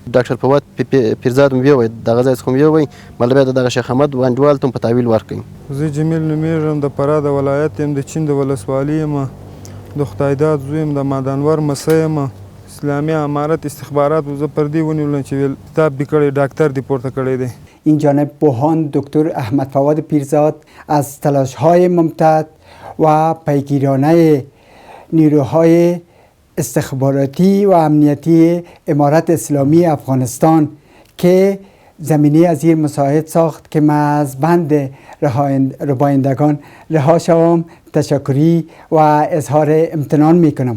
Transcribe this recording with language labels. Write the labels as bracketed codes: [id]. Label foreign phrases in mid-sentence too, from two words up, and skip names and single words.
[ps] ډاکټر فواد پیرزاد مې ووی، دغه ځای څخه مې ووی، مله بیا د دغه شیخ احمد انډیوال ته هم په تحویل ورکړئ. زه جمیل نومیږم، د فراه د ولایت یم، د چین د ولسوالي یم، د خدایداد زوی یم، د مادانور مسی یم. اسلامی امارت استخبارات زه پر دې ونیولم چې اختطاف دې کړی، ډاکټر دې پورته کړی دی. [fa] این جانب بوهان دکتر احمد فواد پیرزاد از تلاش‌های ممتد و پیگیرانه نیروهای استخباراتی و امنیتی امارت اسلامی افغانستان که زمینه از این مساعد ساخت که من از بند ربایندگان رها شوم تشکری و اظهار امتنان میکنم.